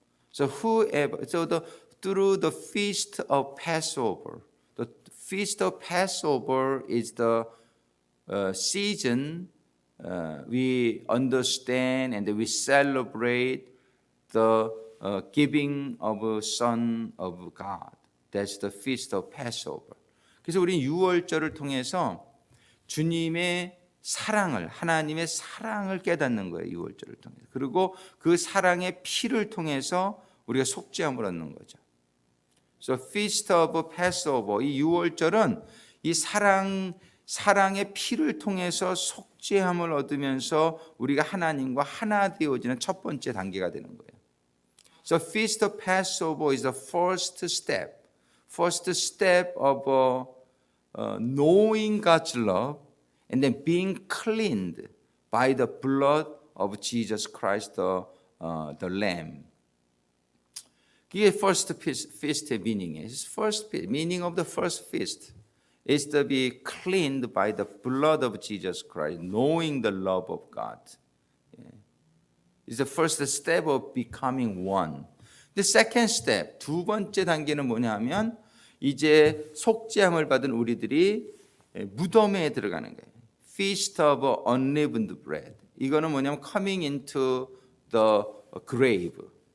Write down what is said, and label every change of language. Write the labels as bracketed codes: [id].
[en] So through the feast of Passover, the feast of Passover is the season we understand and we celebrate the giving of a Son of God. That's the feast of Passover. [ko] 그래서 우리는 유월절을 통해서 주님의 사랑을 하나님의 사랑을 깨닫는 거예요. 유월절을 통해서. 그리고 그 사랑의 피를 통해서 우리가 속죄함을 얻는 거죠. [en] So Feast of Passover [ko] 이 유월절은 이 사랑의 피를 통해서 속죄함을 얻으면서 우리가 하나님과 하나 되어지는 첫 번째 단계가 되는 거예요. [en] So Feast of Passover is the first step of knowing God's love and then being cleaned by the blood of Jesus Christ, the Lamb. [ko] 그게 [en] first feast [ko] 의 meaning이에요. [en] First meaning of the first feast is to be cleaned by the blood of Jesus Christ, knowing the love of God. It's the first step of becoming one. The second step, [ko] 두 번째 단계는 뭐냐면 이제 속죄함을 받은 우리들이 무덤에 들어가는 거예요. [en] Feast of unleavened bread. [ko] 이거는 뭐냐면 [en] coming into the grave.